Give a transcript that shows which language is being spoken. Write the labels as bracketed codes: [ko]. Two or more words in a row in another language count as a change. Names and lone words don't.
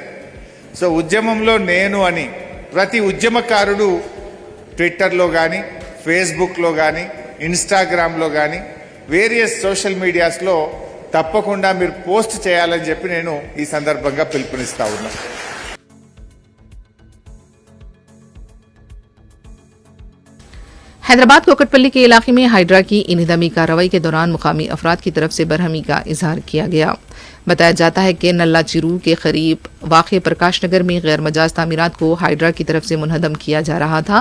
[te] సో ఉద్యమంలో నేను అని ప్రతి ఉద్యమకారుడు ట్విట్టర్లో కానీ, ఫేస్బుక్లో కానీ, ఇన్స్టాగ్రామ్లో కానీ, [en] various social [te] మీడియాస్లో తప్పకుండా మీరు పోస్ట్ చేయాలని చెప్పి నేను ఈ సందర్భంగా పిలుపునిస్తా ఉన్నా. [ur] حیدرآباد کوکٹ پلی کے علاقے میں ہائیڈرا کی انہدامی کارروائی کے دوران مقامی افراد کی طرف سے برہمی کا اظہار کیا گیا. بتایا جاتا ہے کہ نلا چیرو کے قریب واقع پرکاش نگر میں غیر مجاز تعمیرات کو ہائیڈرا کی طرف سے منہدم کیا جا رہا تھا.